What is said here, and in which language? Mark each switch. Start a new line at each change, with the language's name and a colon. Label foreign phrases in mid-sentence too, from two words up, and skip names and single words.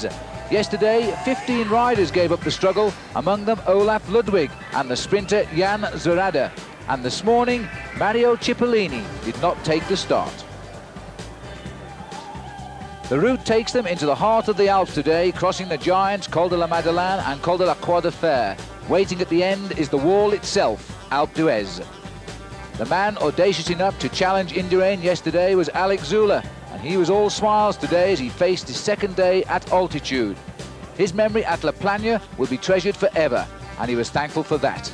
English: Yesterday, 15 riders gave up the struggle, among them Olaf Ludwig and the sprinter Jan Zurada. And this morning, Mario Cipollini did not take the start. The route takes them into the heart of the Alps today, crossing the giants Col de la Madeleine and Col de la Croix de Fer. Waiting at the end is the wall itself, Alpe d'Huez. The man audacious enough to challenge Indurain yesterday was Alex Zülle, and he was all smiles today as he faced his second day at altitude. His memory at La Plagne will be treasured forever, and he was thankful for that.